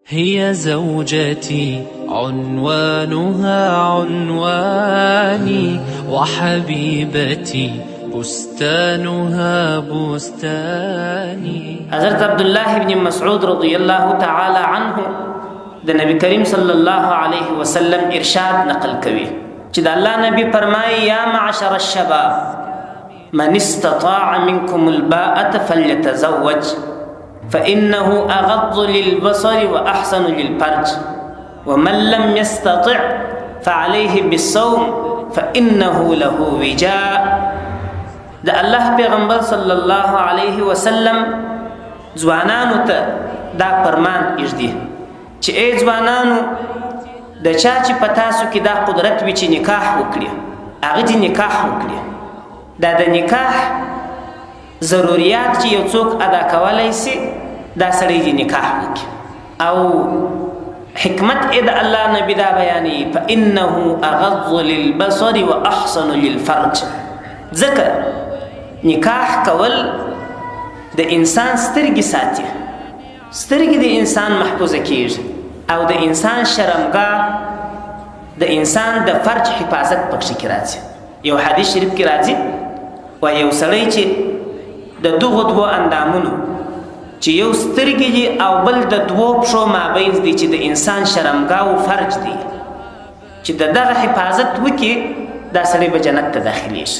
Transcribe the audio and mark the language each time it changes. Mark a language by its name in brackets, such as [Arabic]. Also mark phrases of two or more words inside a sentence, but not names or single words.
[Arabic] هي زوجتي عنوانها عنواني وحبيبتي بستانها بستاني. [Pashto] حضرت عبدالله بن مسعود [Arabic] رضی اللہ تعالی عنہ [Pashto] د نبی کریم [Arabic] صلی الله علیه وسلم [Pashto] ارشاد نقل کوي چې د الله نبی فرمایي [Arabic] یا معشر الشباب من استطاع منكم الباءة فليتزوج فإنه أغض للبصر وأحسن للفرج ومن لم يستطع فعليه بالصوم فإنه له وجاء. [Pashto] د الله پیغمبر [Arabic] صلی الله علیه وسلم [Pashto] ځوانانو ته دا فرمان ایږدي چې ای ځوانانو د چا چې په تاسو کې دا قدرت وي چې نکاح وکړي هغه دې نکاح وکړي. دا د نکاح ضروریات چې یو څوک ادا کولی سي دا سړی دې نکاح وکړي او حکمت د الله نبی دا بیانوي [Arabic] فإنه أغض للبصر وأحسن للفرج. [Pashto] ځکه نکاح کول د انسان سترګې ساتي، سترګې د انسان محفوظه کیږي او د انسان شرمګاه د انسان د فرج حفاظت پکښې کې راځي. یو حدیث شریف کې راځي و یو سړی چې د دغو دوو اندامونو چې یو سترګې دي او بل د دوو پښو مابین دی چې د انسان شرمګاه او فرج دی چې د دغه حفاظت وکړي دا سړی به جنت ته داخلیږي.